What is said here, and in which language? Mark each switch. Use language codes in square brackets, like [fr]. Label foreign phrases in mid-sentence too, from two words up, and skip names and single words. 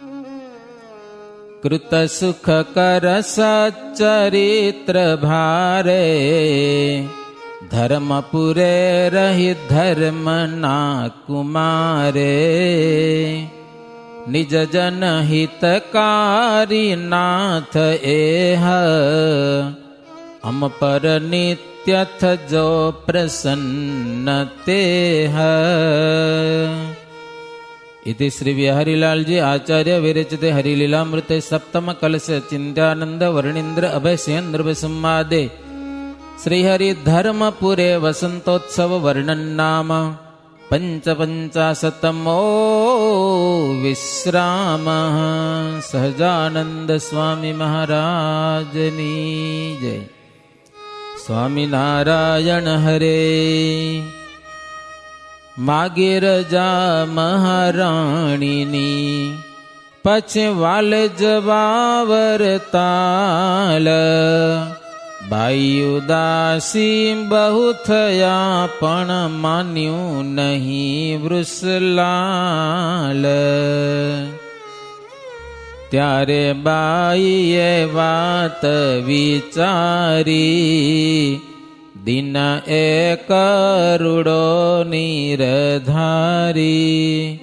[gu] કૃત સુખ કર સચરિત્ર ભારે, ધર્મપુરે રહી ધર્મ ના કુમારે. નિજ જન હિતકારી નાથ એહ, અમ પર નિત્ય થજો પ્રસન્ન તેહ. [sa] इति श्री विहरिलालजी आचार्य विरचिते हरिलीलामृते सप्तम कलश चिंत्यानंद वर्णींद्र अभयसेन्द्र संवादे श्रीहरि धर्मपुरे वसंतोत्सव वर्णन नाम पंचपंचाशतमो विश्राम. [gu] સહજાનંદ સ્વામી મહારાજની જય. સ્વામી નારાયણ હરે. માગે રજા મહારાણીની, પછી વાલ જવાવર તાલ. બાઈ ઉદાસી બહુ થયા પણ માન્યું નહીં વૃષલાલ. ત્યારે બાઈએ વાત વિચારી, દિન એક કરુડો નીરધારી.